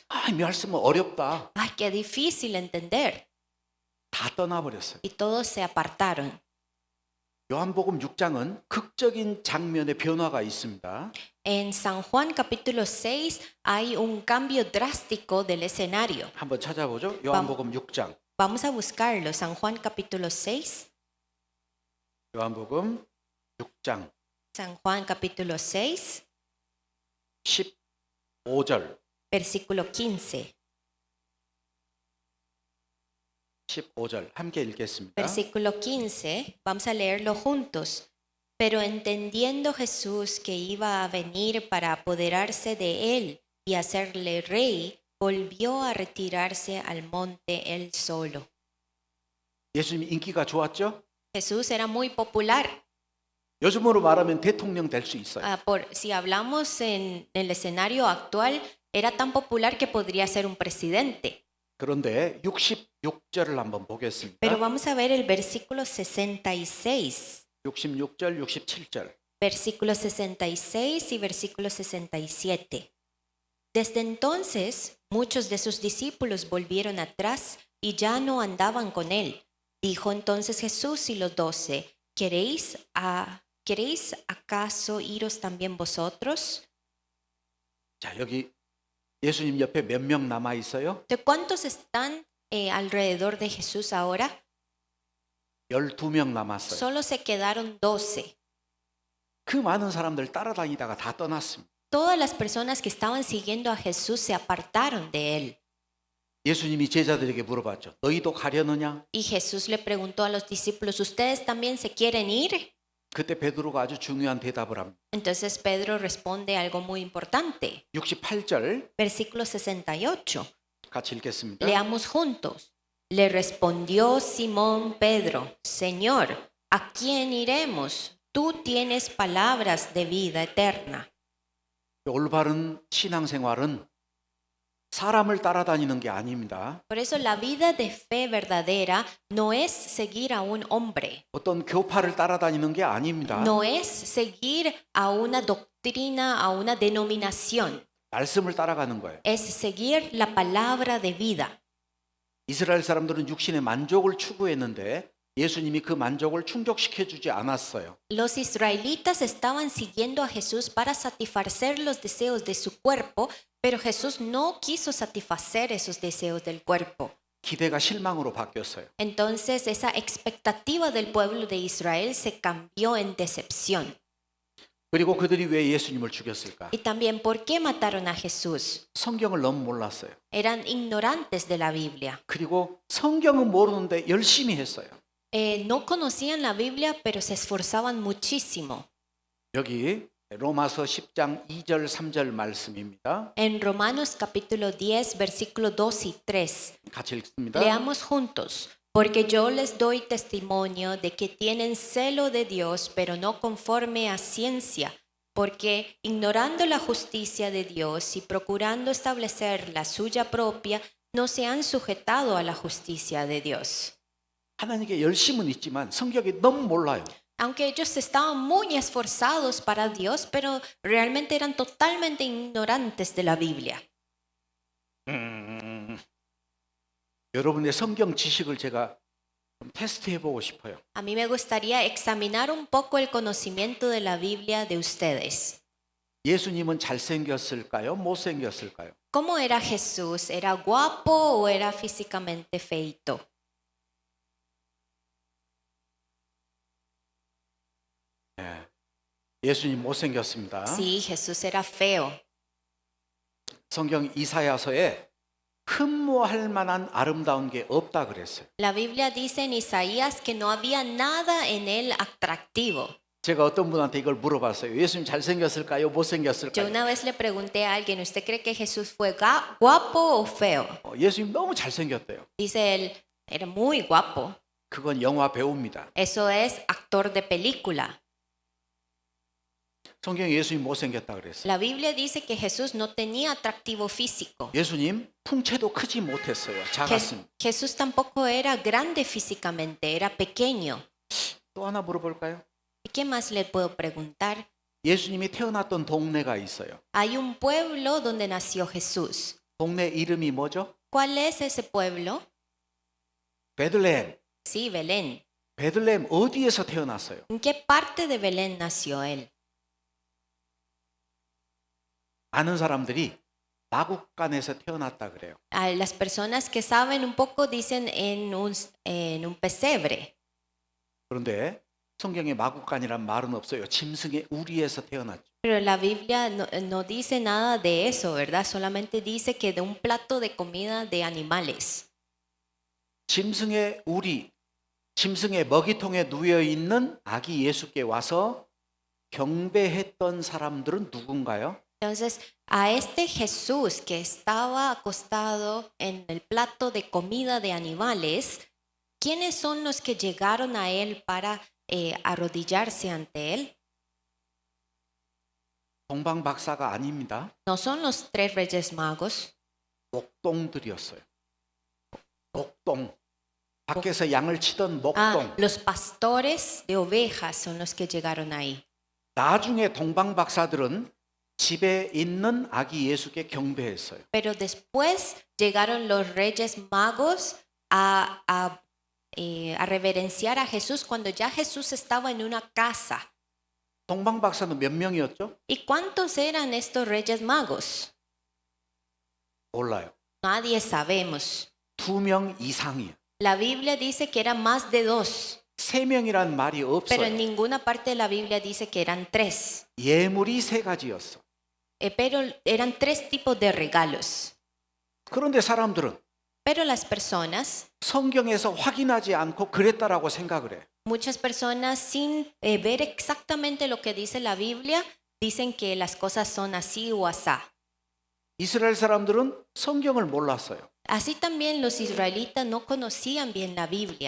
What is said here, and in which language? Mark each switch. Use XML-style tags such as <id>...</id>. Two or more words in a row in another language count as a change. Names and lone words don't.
<ko>이 말씀은 어렵다.</ko> <es>Ay, qué difícil entender.</es> <ko>다 떠나버렸어요.</ko> <es>Y todos se apartaron.</es> <ko>요한복음 6장은 극적인 장면의 변화가 있습니다.</ko> <es>En San Juan capítulo 6 hay un cambio drástico del escenario.</es> <ko>한번 찾아보죠. 요한복음 6장.</ko> <es>Vamos a buscarlo. San Juan capítulo 6.</es> <ko>요한복음 6장</ko> <es>San Juan capítulo 6,</es> <ko>15절.</ko> <es>versículo 15.</es> <ko>15절 함께 읽겠습니다.</ko> <es>Versículo 15, vamos a leerlo juntos. Pero entendiendo Jesús que iba a venir para apoderarse de él y hacerle rey, volvió a retirarse al monte él solo.</es> <ko>예수님 인기가 좋았죠?</ko> <es>Jesús era muy popular.</es> <ko>요즘으로 말하면 대통령 될 수 있어요.</ko> <es>Si hablamos en el escenario actual, era tan popular que podría ser un presidente.</es> <ko>그런데 66절을 한번</ko> <es>Pero</es> <ko>보겠습니다.</ko> <es>vamos a ver el versículo 66.</es> <ko>66절, 67절.</ko> <es>Versículo 66 y versículo 67. Desde entonces, muchos de sus discípulos volvieron atrás y ya no andaban con él. Dijo entonces Jesús y los 12, ¿queréis acaso iros también vosotros?</es> <ko>자, 여기 예수님 옆에 몇 명 남아 있어요?</ko> <es>¿De cuántos están alrededor de Jesús ahora?</es> <ko>12명 남았어요.</ko> <es>Solo se quedaron 12.</es> <ko>그 많은 사람들 따라다니다가 다 떠났습니다.</ko> <es>Todas las personas que estaban siguiendo a Jesús se apartaron de él.</es> <ko>예수님이 제자들에게 물어봤죠. 너희도 가려느냐?</ko> <es>Y Jesús le preguntó a los discípulos, ¿ustedes también se quieren ir?</es> <ko>그때 베드로가 아주 중요한 대답을 합니다.</ko> <es>Entonces Pedro responde algo muy importante.</es> <ko>68절</ko> <es>Versículo 68.</es> <ko>같이 읽겠습니다.</ko> <es>Leamos juntos. Le respondió Simón Pedro, Señor, ¿a quién iremos? Tú tienes palabras de vida eterna.</es> <ko>올바른 신앙생활은 사람을 따라다니는 게 아닙니다.</ko> <es>Por eso la vida de fe verdadera no es seguir a un hombre,</es> <ko>어떤 교파를 따라다니는 게 아닙니다.</ko> <es>no es seguir a una doctrina, a una denominación,</es> <ko>말씀을 따라가는 거예요.</ko> <es>es seguir la palabra de vida.</es> <ko>이스라엘 사람들은 육신의 만족을 추구했는데 예수님이 그 만족을 충족시켜 주지 않았어요.</ko> <es>Los israelitas estaban siguiendo a Jesús para satisfacer los deseos de su cuerpo, pero Jesús no quiso satisfacer esos deseos del cuerpo.</es> <ko>기대가 실망으로 바뀌었어요.</ko> <es>Entonces esa expectativa del pueblo de Israel se cambió en decepción.</es> <ko>그리고 그들이 왜 예수님을 죽였을까?</ko> <es>Y también, ¿por qué mataron a Jesús?</es> <ko>성경을 너무 몰랐어요.</ko> <es>Eran ignorantes de la Biblia.</es> <ko>그리고 성경은 모르는데 열심히 했어요.</ko> <es>No conocían la Biblia, pero se esforzaban muchísimo.</es> <ko>여기 로마서 10장 2절 3절 말씀입니다.</ko> <es>En Romanos capítulo 10, versículo 2 y 3.</es> <ko>같이 읽습니다.</ko> <es>Leamos juntos. Porque yo les doy testimonio de que tienen celo de Dios, pero no conforme a ciencia, porque ignorando la justicia de Dios y procurando establecer la suya propia, no se han sujetado a la justicia de Dios.</es> <ko>하나님께 열심은 있지만 성경이 너무 몰라요.</ko> <es>Aunque ellos estaban muy esforzados para Dios, pero realmente eran totalmente ignorantes de la Biblia.</es> <ko>여러분의 성경 지식을 제가 좀 테스트해 보고 싶어요.</ko> <es>A mí me gustaría examinar un poco el conocimiento de la Biblia de ustedes.</es> <ko>예수님은 잘생겼을까요? 못생겼을까요?</ko> <es>¿Cómo era Jesús? ¿Era guapo o era físicamente feito?</es> <ko>예수님 못생겼습니다.</ko> <es>Sí, Jesús era feo.</es> <ko>성경 이사야서에 흠모할 만한 아름다운 게 없다 그랬어요.</ko> <es>La Biblia dice en Isaías que no había nada en él atractivo.</es> <ko>제가 어떤 분한테 이걸 물어봤어요. 예수님 잘생겼을까요?</ko> <es>Yo</es> <ko>못생겼을까요?</ko> <es>una vez le pregunté a alguien, ¿usted cree que Jesús fue guapo o feo?</es> <ko>예수님 너무 잘생겼대요.</ko> <es>Dice él, era muy guapo.</es> <ko>그건 영화 배우입니다.</ko> <es>Eso es actor de película.</es> <ko>성경에 예수님 못생겼다 그랬어요.</ko> <es>La Biblia dice que Jesús no tenía atractivo físico.</es> <ko>예수님 풍채도 크지 못했어요. 작았습니다.</ko> <es>Jesús tampoco era grande físicamente, era pequeño.</es> <ko>또 하나 물어볼까요?</ko> <es>¿Y qué más le puedo preguntar?</es> <ko>예수님이 태어났던 동네가 있어요.</ko> <es>Hay un pueblo donde nació Jesús.</es> <ko>동네 이름이 뭐죠?</ko> <es>¿Cuál es ese pueblo?</es> <ko>베들레헴.</ko> <es>Sí, Belén.</es> <ko>베들레헴 어디에서 태어났어요?</ko> <es>¿En qué parte de Belén nació él?</es> <ko>아는 사람들이 마국간에서 태어났다 그래요.</ko> <es>Las personas que saben un poco dicen en un pesebre.</es> <ko>그런데 성경에 마국간이란 말은 없어요. 짐승의 우리에서 태어났죠.</ko> <es>Pero la Biblia no dice nada de eso, ¿verdad? Solamente dice que de un plato de comida de animales.</es> <ko>짐승의 우리, 짐승의 먹이통에 누워 있는 아기 예수께 와서 경배했던 사람들은 누군가요?</ko> <es>Entonces, a este Jesús que estaba acostado en el plato de comida de animales, ¿quiénes son los que llegaron a él para arrodillarse ante él.</es> <ko>동방 박사가 아닙니다.</ko> <es>No son los tres reyes magos,</es> <ko>목동들이었어요. 목동. 밖에서 양을 치던 목동.</ko> <es>los pastores de ovejas son los que llegaron ahí.</es> <ko>나중에 동방 박사들은 집에 있는 아기 예수께 경배했어요.</ko> <es>Pero después llegaron los reyes magos a reverenciar a Jesús cuando ya Jesús estaba en una casa.</es> <ko>동방 박사는 몇 명이었죠?</ko> <es>¿Y cuántos eran estos reyes magos?</es> <ko>몰라요.</ko> <es>Nadie sabemos.</es> <ko>2명 이상이에요.</ko> <es>La Biblia dice que eran más de 2,</es> <ko>3명이란 말이</ko> <es>pero en</es> <ko>없어요.</ko> <es>ninguna parte de la Biblia dice que eran 3.</es> <ko>예물이 3가지였어.</ko> <es>Pero eran 3 tipos de regalos.</es> <ko>그런데 사람들은</ko> <es>Pero las personas,</es> <ko>성경에서 확인하지 않고 그랬다라고 생각을 해.</ko> <es>muchas personas sin ver exactamente lo que dice la Biblia, dicen que las cosas son así o asá.</es> <ko>이스라엘 사람들은 성경을 몰랐어요.</ko> <es>Así también los israelitas no conocían bien la Biblia.</es>